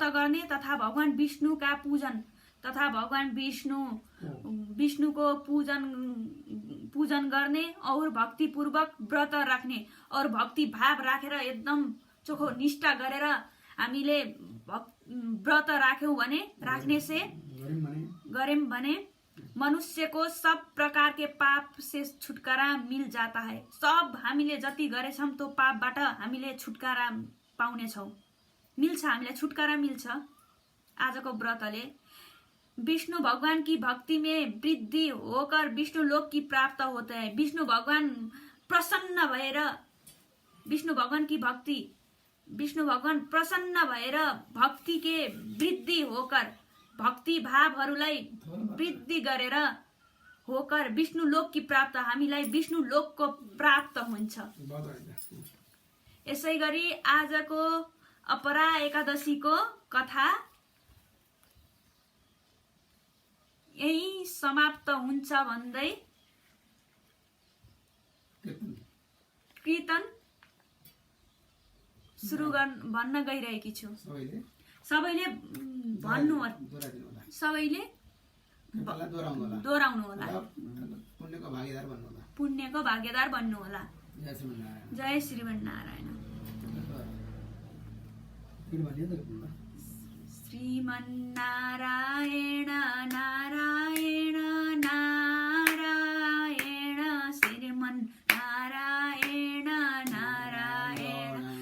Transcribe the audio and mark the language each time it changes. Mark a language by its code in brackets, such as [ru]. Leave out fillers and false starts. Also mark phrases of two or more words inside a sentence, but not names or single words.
[ne] गर्ने तथा भगवान विष्णुका पूजन तथा भगवान विष्णुको पूजन गर्ने और भक्तिपूर्वक व्रत राख्ने और भक्ति भाव राखेर एकदम चोखो निष्ठा गरेर हामीले व्रत राख्यौं भने गरेम भने [hi] मनुष्य को सब प्रकार के पाप से छुटकारा मिल जाता है। [ne] सब हामीले जति गरेछौं त्यो पापबाट हामीले छुटकारा पाउने छौं, मिल्छ, हामीलाई छुटकारा मिल्छ। आजको व्रतले [hi] विष्णु भगवान की भक्ति में वृद्धि होकर विष्णु लोक की प्राप्त होता है। [ne] विष्णु भगवान प्रसन्न भएर विष्णु भगवान प्रसन्न भएर [hi] भक्ति के वृद्धि होकर [ne] भक्ति भावहरूलाई वृद्धि गरेर होकर [hi] विष्णु लोक की प्राप्त [ne] हामीलाई विष्णु लोकको प्राप्त हुन्छ। यसै गरी आजको अपरा एकादशीको कथा यही समाप्त हुन्छ भन्दै कीर्तन सुरु भन्न गइरहेकी छु। सबैले भन्नु होला, सबैले दोहोऱ्याउनु होला, पुण्यको भागीदार बन्नु होला। जय श्रीमन्नारायण। श्रीमन्नारायण नारायण नारायण श्रीमन्नारायण नारायण